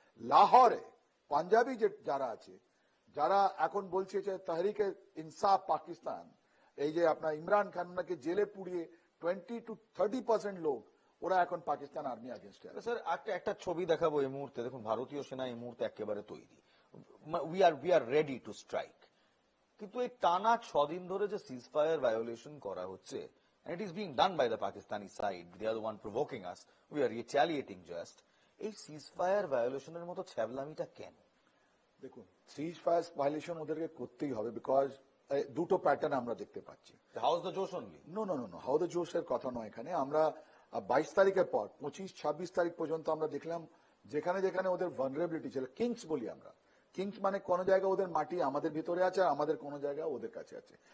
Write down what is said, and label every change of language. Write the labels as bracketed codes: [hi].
[bn] লাহোরে পাঞ্জাবি যে যারা আছে, যারা এখন বলছে যে তাহরিকে ইনসাফ পাকিস্তান, এই যে আপনার ইমরান খানকে জেলে পুড়িয়ে 20 to 30% লোক ওরা এখন পাকিস্তান আর্মি আগেনস্টে আছে। স্যার একটা ছবি দেখাবো এই মুহূর্তে, দেখুন ভারতীয় সেনা এই মুহূর্তে একেবারে তৈরি, [en] We are ready to strike. [bn] কিন্তু এই টানা 6 দিন ধরে যে সিজ ফায়ার ভায়োলেশন করা হচ্ছে, [en] and it is being done by the Pakistani side, they are the one provoking us, we are retaliating just, [bn] এই সিজ ফায়ার ভায়োলেশনের মতো ছ্যাবলামিটা কেন? দেখুন, সিজ ফায়ার ভায়োলেশন ওদেরকে করতেই হবে, বিকজ দুটো প্যাটার্ন আমরা দেখতে পাচ্ছি। [en] How the josh only? [bn] নো, হাউ দ্য জোশের কথা নয় এখানে। আমরা 22 তারিখের পর 25-26 তারিখ পর্যন্ত আমরা দেখলাম যেখানে যেখানে ওদের ভালনারেবিলিটি ছিল, কিংস বলি আমরা, কিংস মানে কোন জায়গায় ওদের মাটি আমাদের ভিতরে আছে, আর আমাদের কোন জায়গায় ওদের কাছে আছে।